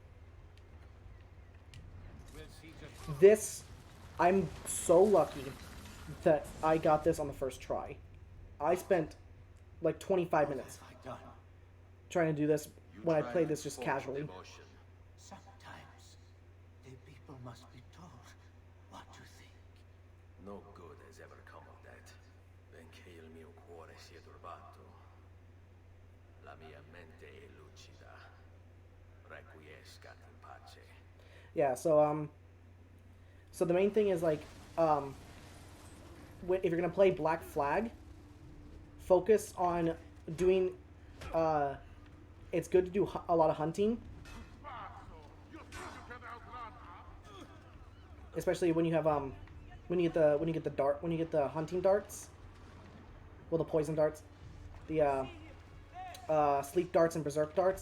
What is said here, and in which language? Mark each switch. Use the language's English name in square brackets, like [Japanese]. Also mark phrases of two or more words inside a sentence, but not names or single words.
[English] This, I'm so lucky that I got this on the first try. I spent like 25 minutes trying to do this when I played this just casually. Sometimes the people must be told what to think. No good has ever come of that. [Italian] Benché il mio cuore sia turbato, la mia mente è lucida. [Latin] Requiescat in pace. [English] Yeah, so so the main thing is like if you're gonna play Black Flag, focus on doing it's good to do a lot of hunting, especially when you have when you get the hunting darts, well, the poison darts, the sleep darts and berserk darts.